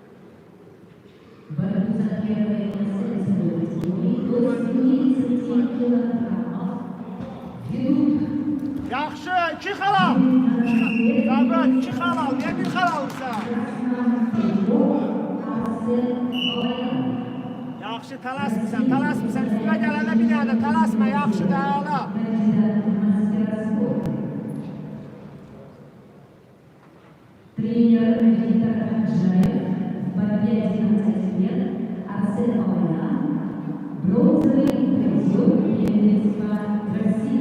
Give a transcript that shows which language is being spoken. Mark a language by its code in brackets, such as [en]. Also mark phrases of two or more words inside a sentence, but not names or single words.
[az] Yaxşı, 2 xal al. Zabrail, 2 xal al. Niyə 1 xal alırsan? Yaxşı, tələsmirsən. Üstünə gələndə bir dənə də tələsmə, yaxşıdır, əla. [ru] Тренер Виктор Хаджаев, в борьбе 11 лет, Арсен Алаян, бронзовый призер первенства России.